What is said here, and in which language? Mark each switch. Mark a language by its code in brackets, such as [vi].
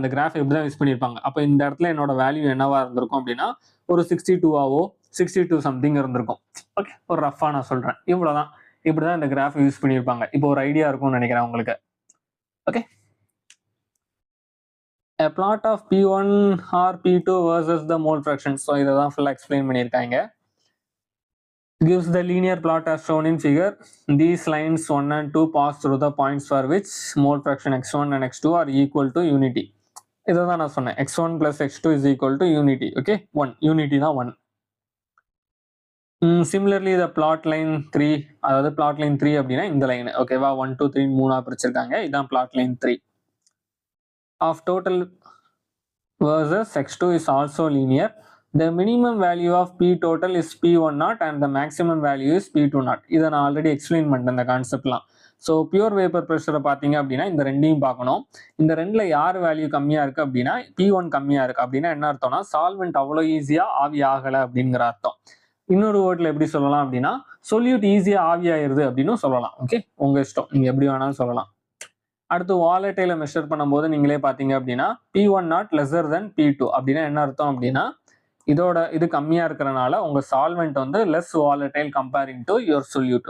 [ta] இந்த கிராஃப் இப்படிதான் யூஸ் பண்ணியிருப்பாங்க. அப்போ இந்த இடத்துல என்னோட வேல்யூ என்னவா இருந்திருக்கும் அப்படின்னா ஒரு 62 சம்திங் இருந்திருக்கும். ஓகே, ஒரு ரஃபா நான் சொல்றேன். இவ்வளவுதான். இப்படிதான் இந்த கிராஃப் யூஸ் பண்ணியிருப்பாங்க. இப்போ ஒரு ஐடியா இருக்கும்னு நினைக்கிறேன் உங்களுக்கு. [en] Okay, a plot of P1 or P2 versus the mole fraction. So [ta] இதை தான் ஃபுல்லா எக்ஸ்பிளைன் பண்ணியிருக்காங்க. [en] Gives the linear plot as shown in figure. These lines 1 and 2 pass through the points for which mole fraction x1 and x2 are equal to unity. [ta] இதை தான் நான் சொன்னேன், [en] x1 plus x2 is equal to unity. Okay, 1 unity [ta] தான் [en] 1. Similarly the plot line 3, [ta] அதாவது [en] plot line 3 [ta] அப்படின்னா இந்த line. ஓகேவா? [en] 1 2 3 3 [ta] பிரிச்சிருக்காங்க. இதான் [en] plot line 3 of total versus x2 is also linear. The minimum value of P total is P1 naught and the maximum value is P2 naught. [ta] இதை நான் already explain பண்ணிட்டேன் இந்த கான்செப்ட்லாம். ஸோ பியூர் வேப்பர் ப்ரெஷரை பார்த்தீங்க அப்படின்னா இந்த ரெண்டையும் பார்க்கணும். இந்த ரெண்டில் யார் வேல்யூ கம்மியாக இருக்குது அப்படின்னா P1 கம்மியாக இருக்குது. அப்படின்னா என்ன அர்த்தம்னா சால்வெண்ட் அவ்வளோ ஈஸியாக ஆவி ஆகலை அப்படிங்கிற அர்த்தம். இன்னொரு வேர்டில் எப்படி சொல்லலாம் அப்படின்னா சொல்யூட் ஈஸியாக ஆவி ஆயிருது அப்படின்னு சொல்லலாம். ஓகே, உங்கள் இஷ்டம், நீங்கள் எப்படி வேணாலும் சொல்லலாம். அடுத்து வாலட்டைல மெஷர் பண்ணும்போது நீங்களே பார்த்தீங்க அப்படின்னா P1 not lesser then P2 அப்படின்னா என்ன அர்த்தம் அப்படின்னா இது கம்மியாக இருக்கிறனால உங்கள் சால்வெண்ட் வந்து [en] Less volatile comparing to your solute.